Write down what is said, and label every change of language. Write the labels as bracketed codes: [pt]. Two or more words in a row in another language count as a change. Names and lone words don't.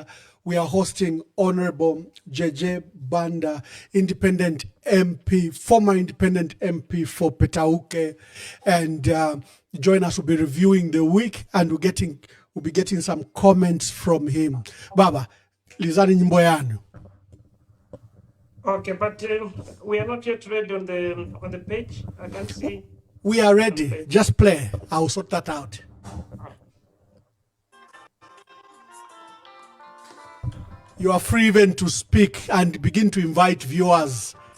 [en] We are hosting Honorable JJ Banda, independent MP, former independent MP for Petauke. And join us, we'll be reviewing the week and we'll be getting some comments from him. Baba, [ny] Lizani nyimbo yanu. [en] Okay, but we are not yet ready on the page. I can see. We are ready. Just play. I'll sort that out. You are free even to speak and begin to invite viewers.